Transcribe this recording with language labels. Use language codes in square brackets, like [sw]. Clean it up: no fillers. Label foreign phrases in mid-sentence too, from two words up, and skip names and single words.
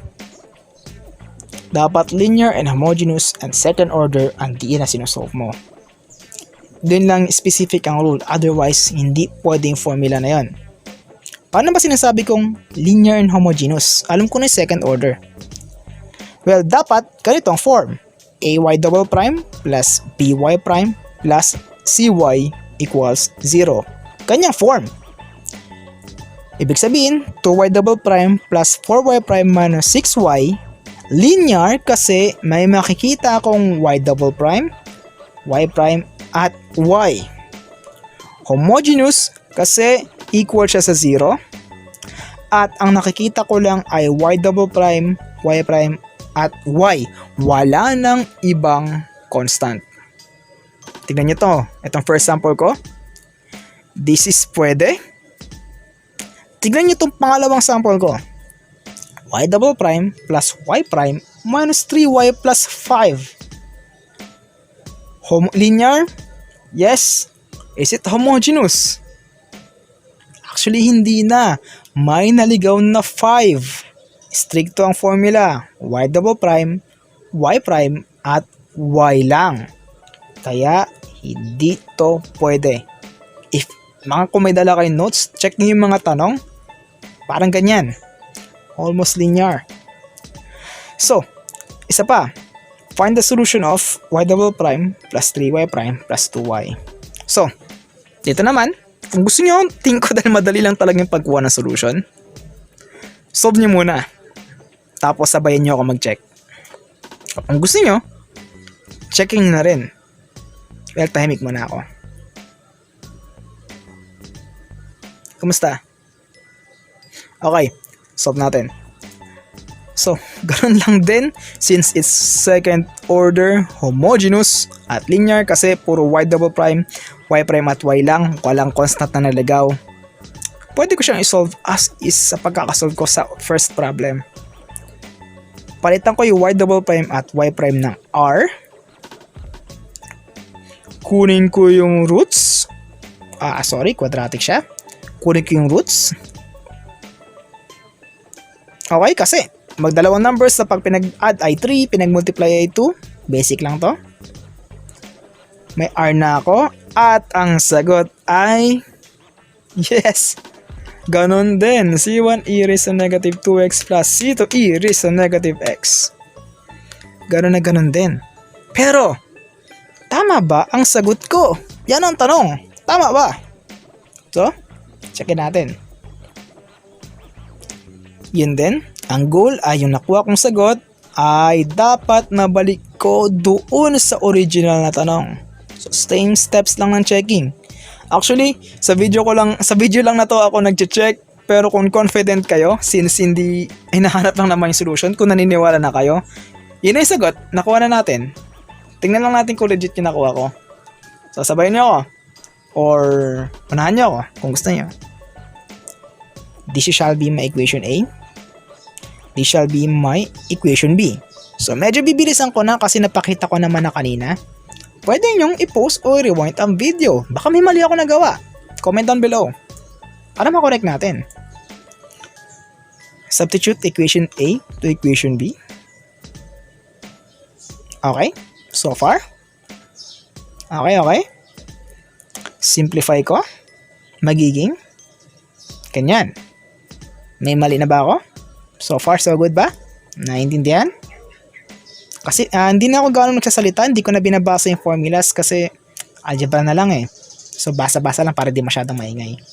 [tl] Dapat [en] linear and homogeneous and second order [tl] ang diin na sinusolve mo. Doon lang specific ang rule, otherwise hindi pwedeng formula na yon. Paano ba sinasabi kong [en] linear and homogeneous? [tl] Alam ko na yung [en] second order. [tl] Well, dapat ganitong form. [en] AY double prime plus BY prime plus CY equals 0. [tl] Kanyang form. Ibig sabihin, [en] 2y double prime plus 4y prime minus 6y, [tl] linear kasi may makikita akong [en] y double prime, y prime, [tl] at y. Homogeneous kasi equal siya sa 0. At ang nakikita ko lang ay [en] y double prime, y prime, [tl] at y. Wala nang ibang constant. Tignan nyo to. Itong [en] first sample [tl] ko. [en] This is pwede. [tl] Tignan nyo itong pangalawang sample ko. [en] Y double prime plus y prime minus 3y plus 5. Linear? Yes. Is it homogeneous? Actually, [tl] hindi na. May naligaw na 5. Stricto ang formula. [en] Y double prime, y prime, [tl] at y lang. Kaya, hindi to pwede. Kung may dala kayong notes, check nyo yung mga tanong. Parang ganyan. [en] Almost linear. [tl] So, isa pa. [en] Find the solution of y double prime plus 3y prime plus 2y. [tl] So, dito naman, kung gusto nyo, tingin ko dahil madali lang talaga yung pagkuha ng solution, solve nyo muna. Tapos sabayan nyo ako mag-check. Kung gusto nyo, checking na rin. Well, tahimik muna ako. Kumusta? Okay, solve natin. So, ganun lang din [en] since it's second order, [tl] homogeneous at linear kasi puro [en] y double prime, y prime [tl] at y lang, walang constant na nalagaw. Pwede ko siyang isolve [en] as is [tl] sa pagkakasolve ko sa first problem. Palitan ko yung [en] y double prime [tl] at y prime ng r. Kunin ko yung roots. Quadratic siya. Kunin ko yung roots. Okay, kasi magdalawang numbers sa pag pinag-add ay 3, pinag-multiply ay 2. Basic lang to. May r na ako. At ang sagot ay yes! Ganon din. [en] C1 e raised to negative 2x plus C2 e raised to negative x. [tl] Ganon na ganon din. Pero, tama ba ang sagot ko? Yan ang tanong. Tama ba? So, checkin natin. Yun din. Ang goal ay yung nakuha kong sagot ay dapat nabalik ko doon sa original na tanong. So, [en] same steps [tl] lang ng checking. Actually, sa video lang na to ako nagche-check, pero kung confident kayo, since hindi hinahanap lang naman yung solution, kung naniniwala na kayo, yun ay sagot, nakuha na natin. Tingnan lang natin kung legit yung nakuha ko. So, sabayin niyo ako. Or, unahan niyo ako, kung gusto niyo. [en] This shall be my equation A. This shall be my equation B. [tl] So, medyo bibilisan ko na kasi napakita ko naman na kanina. Pwede nyong i-post o rewind ang video. Baka may mali ako nagawa. [en] Comment down below. [tl] Para makorek natin. [en] Substitute equation A to equation B. Okay. So far. [tl] Okay. Simplify ko. Magiging ganyan. May mali na ba ako? [en] So far, so good ba? Naintindihan? [tl] Kasi hindi na ako gano'ng nagsasalita, hindi ko na binabasa yung formulas kasi algebra na lang eh. So basa-basa lang para di masyadong maingay.